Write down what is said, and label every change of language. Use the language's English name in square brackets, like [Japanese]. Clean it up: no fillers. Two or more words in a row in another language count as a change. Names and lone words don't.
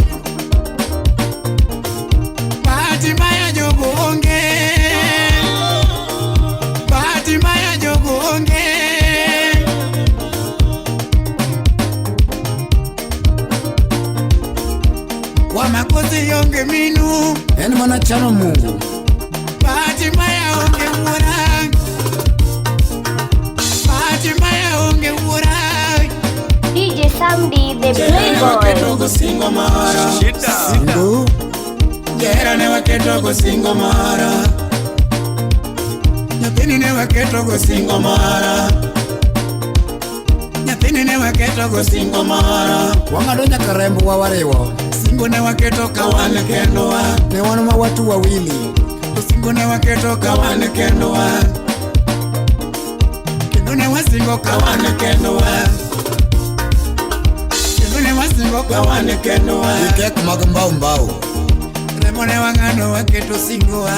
[Swahili] Bahati mbaya [Luo (Kenya and Tanzania)] jogo onge [Swahili] Bahati mbaya [Luo (Kenya and Tanzania)] jogo onge Wamakosi yonge minu En mana chano Mungu. [Swahili] Bahati mbaya [Luo (Kenya and Tanzania)] onge wura [Swahili] Bahati mbaya [Luo (Kenya and Tanzania)] onge wura DJ Samdi the Playboy. Singo mara Singo. Jera ne waketo go singo mara Nyathini ne waketo go singo mara Nyathini ne waketo go singo moro, wang'ado nyaka rembo wa wariwo. singo ne waketo ka wan kendowa, Ne wan ma [Swahili] watu wawili. [Luo (Kenya and Tanzania)] singo ne waketo ka wan kendowa, kendo ne wasingo ka wan kendowa, kendo ne wasingo ka wan kendowa. Gikek mag mbao mbao. Rembo ne wang'ado waketo singowa,